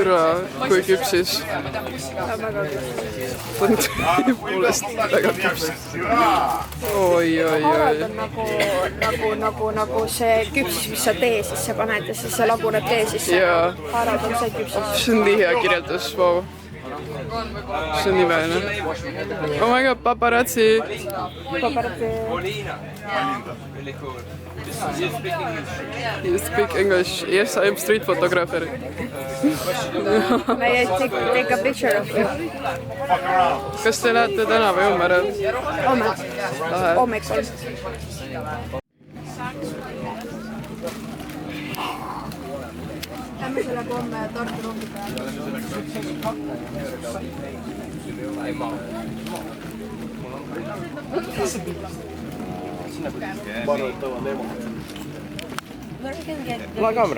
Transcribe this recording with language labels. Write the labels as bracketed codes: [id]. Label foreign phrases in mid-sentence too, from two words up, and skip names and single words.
[et] Türa, kui küpsis. Poolest väga küpsis. Oi. Nagu see küpsis, mis sa tee sisse paned ja siis see laguneb tee sisse. Haarad on see küpsis. See on nii hea kirjeldus, vau. See on nii väline. [en] Oh my god, paparazzi. You speak English. Yes, I am street photographer. May I take a picture of you? [et] Kas te lähete täna või homme ära? Homme. Hommikul. Lähme sellega homme Tartu rongi peale. Kaamera.